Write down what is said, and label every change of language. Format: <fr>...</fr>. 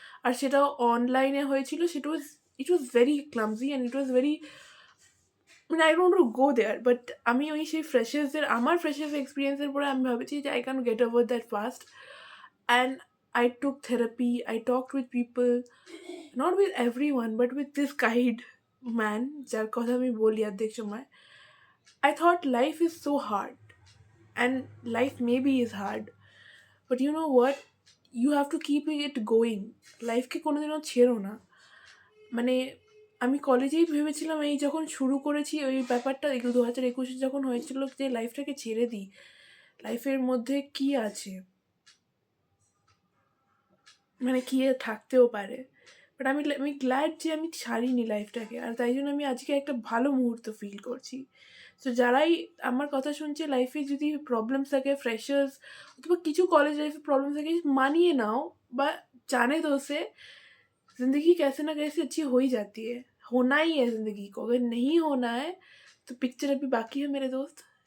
<bn>আর সেটাও অনলাইনে হয়েছিল,</bn> <en>it was very clumsy and it was very,</en> <bn>মানে</bn> <en>I don't go there.</en> <bn>But আমি ওই সেই আমার ফ্রেশার্স এক্সপিরিয়েন্সের পরে আমি ভাবেছি যে</bn> <en>I can get over that fast, and I took therapy, I talked with people, not with everyone but with this kind man,</en> <bn>যার কথা আমি বলি অর্ধেক সময়।</bn> <en>I thought life is so hard, and life maybe is hard, but you know what? You have to keep it going.</en> <bn>লাইফকে কোনোদিনও ছেড়ো না। মানে আমি কলেজেই ভেবেছিলাম, এই যখন শুরু করেছি ওই ব্যাপারটা 2021 যখন হয়েছিল, যে লাইফটাকে ছেড়ে দিই, লাইফের মধ্যে কি আছে, মানে কি থাকতেও পারে। বাট আমি গ্ল্যাড যে আমি ছাড়িনি লাইফটাকে, আর তাই জন্য আমি আজকে একটা ভালো মুহূর্ত ফিল করছি। সো যারাই আমার কথা শুনছে, লাইফে যদি প্রবলেমস থাকে, ফ্রেশার্স অথবা কিছু কলেজ লাইফে প্রবলেম থাকে, মানিয়ে নাও, বা</bn> <hi>जाने दो उसे। ज़िंदगी कैसे ना कैसे अच्छी हो ही जाती है, होना ही है ज़िंदगी को, अगर नहीं होना है तो पिक्चर अभी बाकी है मेरे दोस्त।</hi>